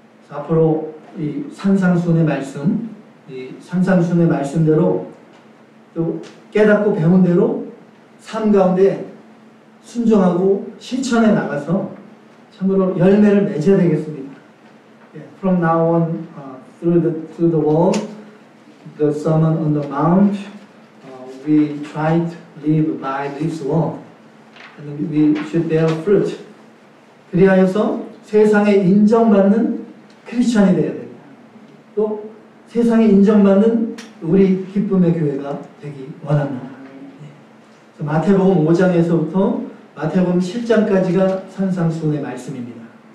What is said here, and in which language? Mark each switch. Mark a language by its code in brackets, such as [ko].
[ko] 앞으로 이 산상수훈의 말씀, 이 산상수훈의 말씀대로 또 깨닫고 배운 대로 삶 가운데 순종하고 실천해 나가서 참으로 열매를 맺어야 되겠습니다. [en] From now on, through the word, the Sermon on the Mount, we try to live by this word, and we should bear fruit. [ko] 그리하여서 세상에 인정받는 크리스천이 되어야 됩니다. 또 세상에 인정받는 우리 기쁨의 교회가 되기 원합니다. 마태복음 5장에서부터 마태복음 7장까지가 산상수훈의 말씀입니다.